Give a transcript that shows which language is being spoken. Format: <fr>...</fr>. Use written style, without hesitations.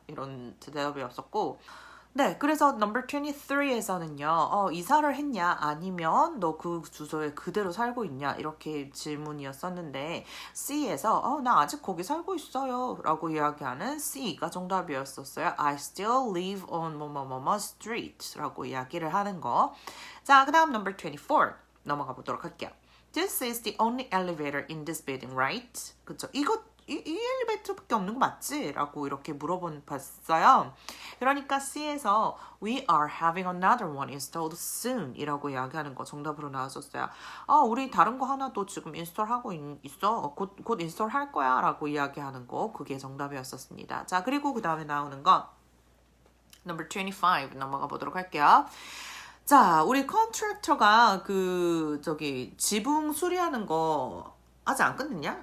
<ko>이런 대답이었었고 네, 그래서 number 23에서는요, 이사를 했냐, 아니면 너 그 주소에 그대로 살고 있냐, 이렇게 질문이었었는데, C에서, 나 아직 거기 살고 있어요, 라고 이야기하는 C가 정답이었었어요.</ko> <en>I still live on 뭐뭐뭐뭐 street,</en> <ko>라고 이야기를 하는 거. 자, 그 다음 number 24 넘어가 보도록 할게요.</ko> <en>This is the only elevator in this building, right?</en> <ko>그쵸? 이 엘리베이터밖에 없는 거 맞지? 라고 이렇게 봤어요. 그러니까 C에서</ko> <en>We are having another one installed soon</en> <ko>이라고 이야기하는 거 정답으로 나왔었어요. 우리 다른 거 하나 또 지금 인스톨하고 있어. 곧 인스톨 할 거야 라고 이야기하는 거 그게 정답이었었습니다. 자, 그리고 그 다음에 나오는 거 number 25 넘어가 보도록 할게요. 자, 우리 컨트랙터가 지붕 수리하는 거 아직 안 끝냈냐?</ko>